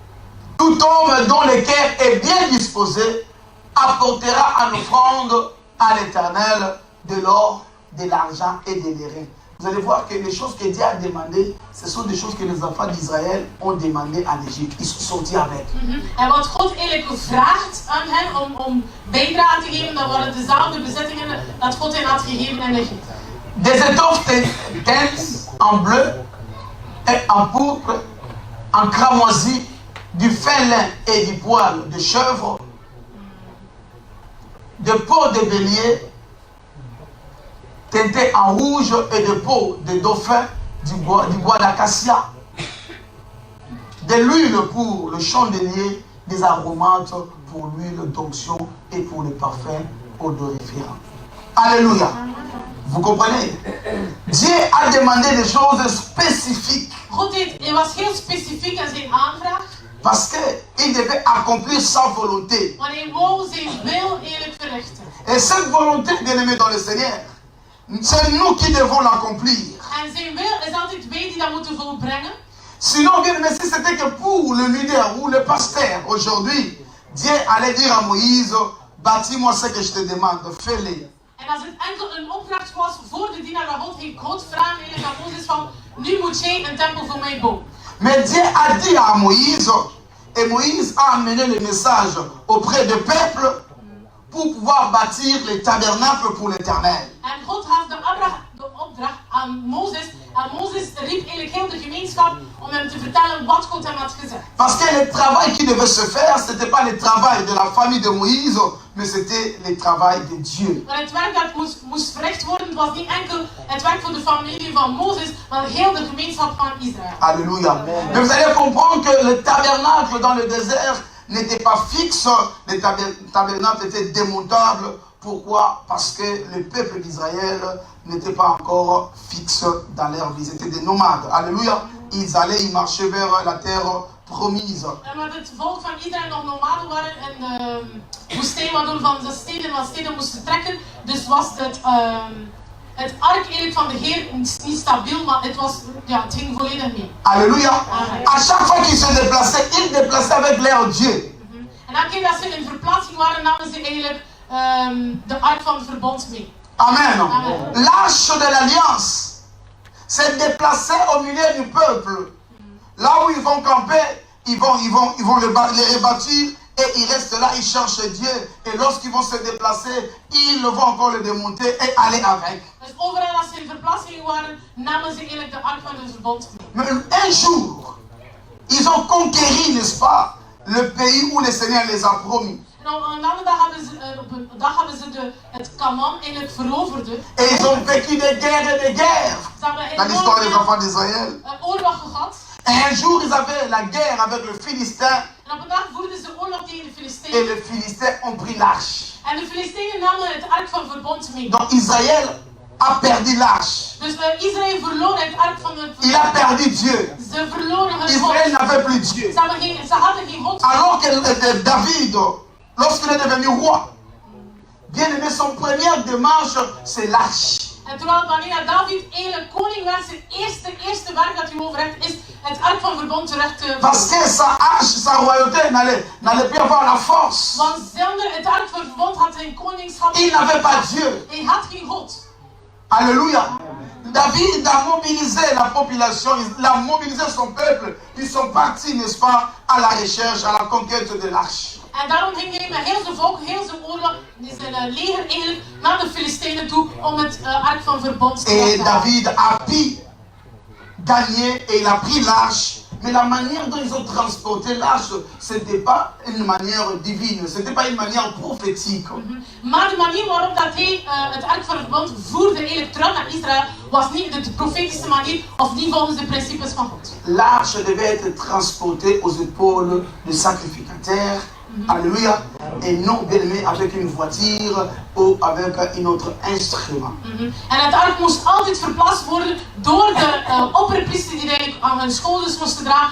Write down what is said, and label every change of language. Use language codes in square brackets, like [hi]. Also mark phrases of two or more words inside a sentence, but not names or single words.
[fr] Tout Tout homme dont le cœur est bien disposé apportera en offrande à l'Éternel de l'or, de l'argent et de l'airain. Vous allez voir que les choses que Dieu a demandées, ce sont des choses que les enfants d'Israël ont demandées en Égypte. Ils sont sortis avec. [nl] En wat God eigenlijk vraagt aan hen om bijdrage te geven, dat waren dezelfde bezittingen dat God hen had gegeven in Egypte. [fr] Des étoffes teintes en bleu et en pourpre, en cramoisi, du fin lin et du poil de chèvre, de peau de bélier, teinté en rouge et de peau de dauphin, du bois d'acacia, de l'huile pour le chandelier, des aromates pour l'huile d'onction et pour les parfums odoriférants. Alléluia. Vous comprenez? Dieu a demandé des choses spécifiques. [nl] God was heel specifiek in zijn aanvraag. [fr] Parce qu'il devait accomplir sa volonté. [nl] Want hij wou zijn wil eerlijk verrichten. [fr] Et cette volonté, bien aimé dans le Seigneur, c'est nous qui devons l'accomplir. [nl] En zijn wil is altijd wij die dat moeten volbrengen. [fr] Sinon, bien aimé, si c'était que pour le leader ou le pasteur aujourd'hui, Dieu allait dire à Moïse, bâtis-moi ce que je te demande, fais-le. [nl] En als het enkel een opdracht was voor de dienaar van God, ging God vragen eigenlijk aan Mozes van, nu moet jij een tempel voor mij bouwen. [fr] Mais Dieu a dit à Moïse, et Moïse a amené le message auprès du peuple pour pouvoir bâtir les tabernacles pour l'Éternel. [nl] En God had de opdracht aan Mozes. En Mozes riep eigenlijk heel de gemeenschap om hem te vertellen wat God hem had gezegd. [fr] Parce que le travail qui devait se faire, ce n'était pas le travail de la famille de Moïse, mais c'était le travail de Dieu. [nl] Maar het werk dat moest verricht worden, was niet enkel het werk van de familie van Mozes, maar heel de gemeenschap van Israël. [fr] Alléluia. Mais vous allez comprendre que le tabernacle dans le désert n'était pas fixe, le tabernacle était démontable. Pourquoi? Parce que le peuple d'Israël n'était pas encore fixe dans leur vie. Ils étaient des nomades. Alléluia. Ils allaient y marcher vers la terre promise. [nl] Omdat het volk van Israël nog nomaden waren in de woestijn, waardoor van steden moesten trekken. Dus was het ark eigenlijk van de Heer niet stabiel, maar het ging volledig mee. [fr] Alléluia. À chaque fois qu'ils se déplaçaient, ils déplaçaient avec leur Dieu. [nl] En elke keer dat ze in verplaatsing waren, namen ze eigenlijk de ark van het verbond mee. [fr] Amen. Amen. L'arche de l'alliance s'est déplacée au milieu du peuple. Là où ils vont camper, ils vont les rebâtir et ils restent là, ils cherchent Dieu. Et lorsqu'ils vont se déplacer, ils vont encore le démonter et aller avec. [nl] Dus overal als ze in verplaatsing waren, namen ze eigenlijk de ark van het verbond mee. [fr] Mais un jour, ils ont conquéri, n'est-ce pas, le pays où le Seigneur les a promis. [nl] En op een andere dag hebben ze het Canaan eigenlijk veroverd. [fr] Et ils ont vécu des guerres et des guerres dans l'histoire des enfants d'Israël. [nl] Oorlog gehad. [fr] Et un jour, ils avaient la guerre avec le Philistin. [nl] En op een dag voerden ze oorlog tegen de [fr] Et [nl] Filistijnen. [fr] les Philistins ont pris l'arche. [nl] En de Filistijnen namen het ark van verbond mee. [fr] Donc Israël a perdu l'arche. [nl] Dus Israël verloor het ark van het [fr] Il a perdu Dieu. [nl] Ze verloren hun [fr] Israël [nl] God. [fr] n'avait plus Dieu. [nl] Ze hadden geen God. [fr] Alors que David, lorsqu'il est devenu roi, bien aimé, son première démarche, c'est l'arche. [nl] En terwijl wanneer David eigenlijk koning werd, zijn eerste werk dat hij overheeft is het ark van verbond terug te [fr] Parce que sa arche, sa royauté n'allait plus avoir la force. [nl] Want zonder het ark van verbond had zijn koningschap. [fr] Il n'avait pas Dieu. [nl] Hij had geen God. [fr] Alléluia. David a mobilisé la population, il a mobilisé son peuple. Ils sont partis, n'est-ce pas, à la recherche, à la conquête de l'arche. [nl] En daarom ging hij met heel zijn volk, heel zijn oorlog, zijn leger eigenlijk naar de Filistijnen toe om het ark van verbond te [fr] Et [nl] halen. [fr] David a pu gagner et il a pris l'arche. Mais la manière dont ils ont transporté l'arche, ce n'était pas une manière divine, ce n'était pas une manière prophétique. Maar de manier waarop dat hij het ark van verbond voerde eigenlijk terug naar Israël was niet de profetische manier of niet volgens de principes van God. L'arche devait être transportée aux épaules du sacrificateur. Alléluia. Et non bien aimé avec une voiture ou avec un autre instrument. [nl] En het ark moest altijd verplaatst worden door de opperpriester die eigenlijk aan hun schouders moesten dragen.